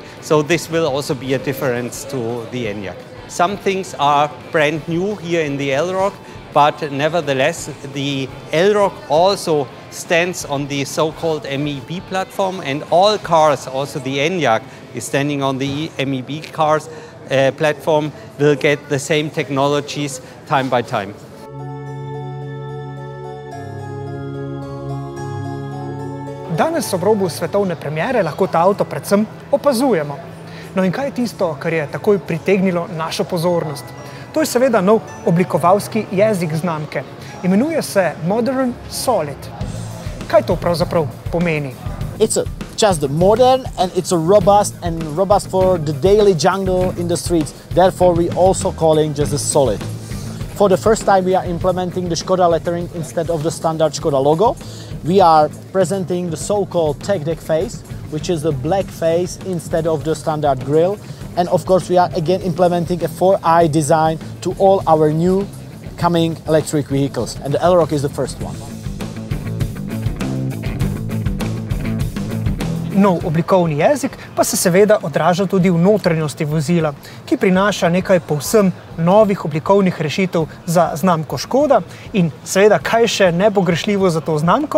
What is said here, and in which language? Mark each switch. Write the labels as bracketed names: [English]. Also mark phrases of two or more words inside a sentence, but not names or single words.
[English] So this will also be a difference to the Enyaq. Some things are brand new here in the Elroq, but nevertheless, the Elroq also stands on the so-called MEB platform, and all cars, also the Enyaq, is standing on the MEB cars platform, will get the same technologies time by time. [Slovenian] Danes ob robu svetovne premiere lahko ta avto predvsem opazujemo. No in kaj je tisto, kar je takoj pritegnilo našo pozornost? To je seveda nov oblikovalski jezik znamke. Imenuje se Modern Solid. Kaj to pravzaprav pomeni? [English] It's just modern and it's robust for the daily jungle in the streets. Therefore, we also calling just a solid. For the first time, we are implementing the Škoda lettering instead of the standard Škoda logo. We are presenting the so-called tech deck face, which is the black face instead of the standard grille. And of course, we are again implementing a 4i design to all our new coming electric vehicles. And the Elroq is the first one. [Slovenian] Nov oblikovni jezik pa se seveda odraža tudi v notranjosti vozila, ki prinaša nekaj povsem novih oblikovnih rešitev za znamko Škoda. In seveda, kaj še nepogrešljivo za to znamko?